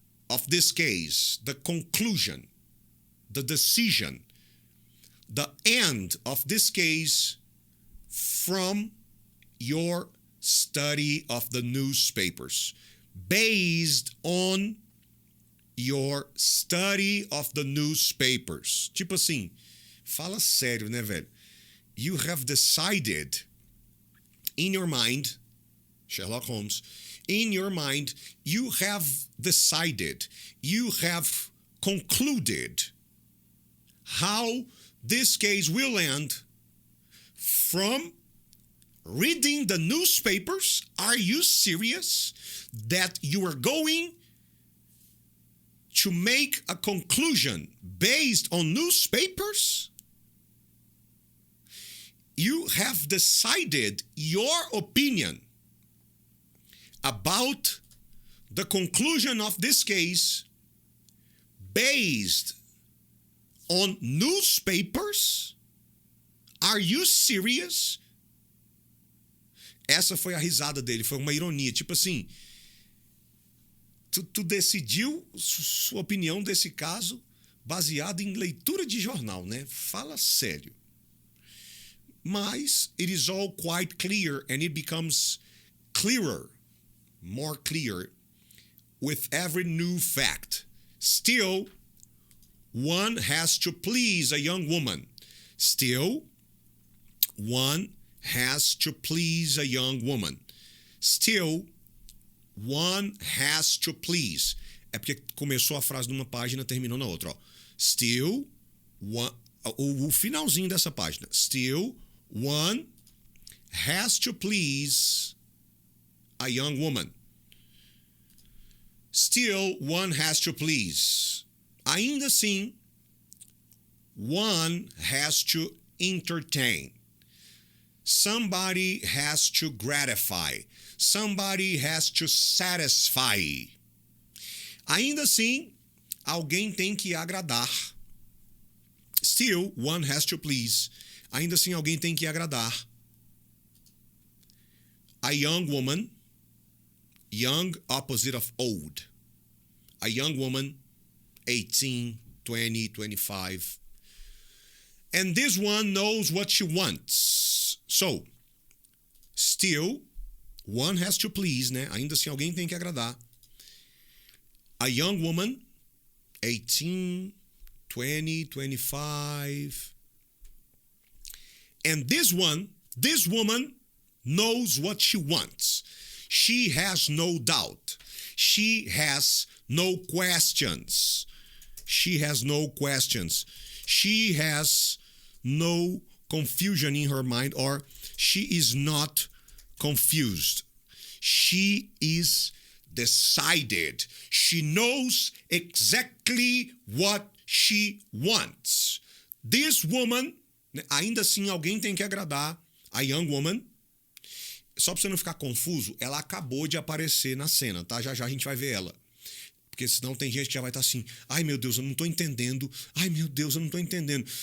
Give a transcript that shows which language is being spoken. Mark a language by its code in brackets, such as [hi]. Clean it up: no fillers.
[en] of this case, the conclusion, the decision, the end of this case from your study of the newspapers, based on your study of the newspapers. [pt] Tipo assim, fala sério, né, velho? [en] You have decided in your mind, Sherlock Holmes, in your mind, you have decided, you have concluded how this case will end from reading the newspapers. Are you serious that you are going to make a conclusion based on newspapers? You have decided your opinion about the conclusion of this case based on newspapers? Are you serious? [pt] Essa foi a risada dele, foi uma ironia, tipo assim, tu decidiu sua opinião desse caso baseado em leitura de jornal, né? Fala sério. Mas [en] it is all quite clear, and it becomes clearer, more clear, with every new fact. Still, one has to please a young woman. Still, one has to please a young woman. Still, one has to please. [pt] É porque começou a frase numa página, terminou na outra, ó. [en] Still, one, [pt] o finalzinho dessa página. [en] Still, one has to please a young woman. Still, one has to please. [pt] Ainda assim, [en] one has to entertain. Somebody has to gratify. Somebody has to satisfy. [pt] Ainda assim, alguém tem que agradar. [en] Still, one has to please. [pt] Ainda assim, alguém tem que agradar. [en] A young woman, young opposite of old. A young woman, 18, 20, 25. And this one knows what she wants. So, still, one has to please, né? [pt] Ainda assim, alguém tem que agradar. [en] A young woman, 18, 20, 25. And this woman knows what she wants. She has no doubt. She has no questions. She has no questions. She has no confusion in her mind, or she is not confused. She is decided. She knows exactly what she wants. This woman, [pt] ainda assim alguém tem que agradar. [en] A young woman, [pt] só pra você não ficar confuso, ela acabou de aparecer na cena, tá? Já já a gente vai ver ela. Porque senão tem gente que já vai estar assim, ai meu Deus, eu não tô entendendo, ai meu Deus, eu não tô entendendo.